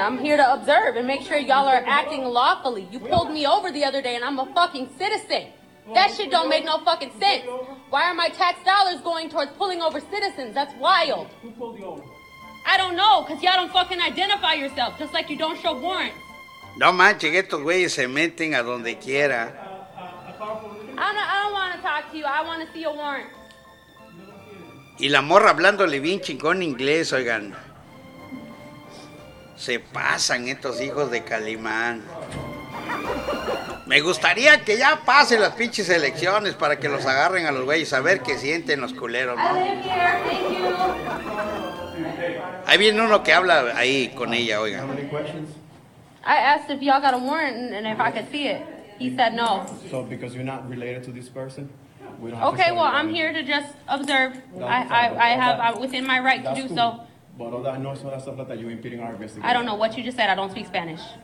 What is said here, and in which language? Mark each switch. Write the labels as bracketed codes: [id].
[en] I'm here to observe and make sure y'all are acting lawfully. You pulled me over the other day and I'm a fucking citizen. That shit don't make no fucking sense. Why are my tax dollars going towards pulling over citizens? That's wild. Who pulled you over? I don't know, because y'all don't fucking identify yourself, just like you don't show warrants. [es] No manches, estos güeyes se meten a donde quiera. [en] I don't want to talk to you. I want to see a warrant. [es] Y la morra hablándole bien chingón inglés, oigan. Se pasan estos hijos de Calimán. Me gustaría que ya pasen las pinches elecciones para que los agarren a los güeyes a ver qué sienten los culeros, ¿no? Ahí viene uno que habla ahí con ella, oigan. [en] I asked if y'all got a warrant and if I could see it. He said no. So because you're not related to this person, we don't okay, have to. Okay, well, I'm here to just observe. I'm within my right to do cool. So. But all that noise, all that stuff like that, you're impeding our investigation. I don't know what you just said. I don't speak Spanish.